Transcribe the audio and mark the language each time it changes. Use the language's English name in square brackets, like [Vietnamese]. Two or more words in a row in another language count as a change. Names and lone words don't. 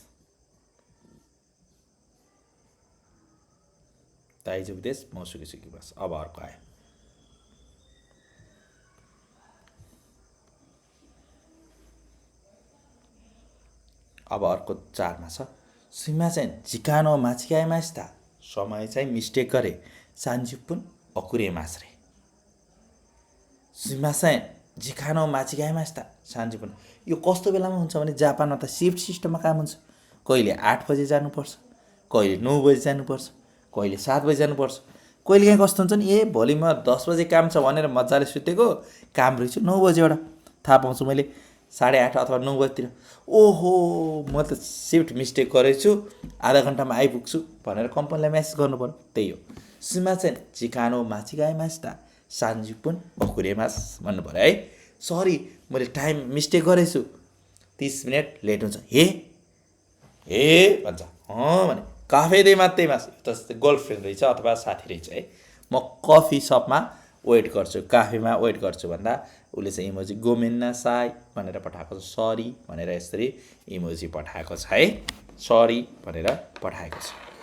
[Japanese] 大丈夫です もうすぐ着きます [Nepali] अब अर्को आयो अब अर्को 4 मा छ [Japanese] すみません 時間を間違いました [Nepali] समय चाहिँ मिस्टेक गरे [Japanese] 30 分遅れます [Nepali] रे [Japanese] すみません 時間を間違いました [Nepali] 30分यो कस्तो बेलामा हुन्छ भने जापानमा त शिफ्ट सिस्टममा काम हुन्छ कहिले 8 बजे जानुपर्छ कहिले 9 बजे जानुपर्छ कहिले 7 बजे जानुपर्छ कहिले काहीँ कस्तो हुन्छ नि ए भोलि म 10 बजे काम छ भनेर मजाले सुतेको काम रहेछु 9 बजेबाट थाहा पाउँछु मैले 8:30 अथवा 9 बजेतिर ओहो म त शिफ्ट मिस्टेक गरेछु आधा घन्टामा आइपुग्छु भनेर कम्पनीलाई मेसेज गर्नु पर्यो त्यही हो [Japanese] すみません 時間を間違いました 30 分遅れます [Nepali] भन्नु पर्यो है सरी मैले टाइम मिस्टेक गरेछु 30 मिनेट लेट हुन्छ हे भन्छ भने [Japanese] カフェで待ってます [Nepali] त गर्लफ्रेन्ड रहेछ अथवा साथी रहेछ है म कफी सपमा वेट गर्छु काफेमा वेट गर्छु भन्दा उसले चाहिँ इमोजी [Japanese] ごめんなさい [Nepali] भनेर पठाएको छ सरी भनेर यसरी इमोजी पठाएको छ है सरी भनेर पठाएको छ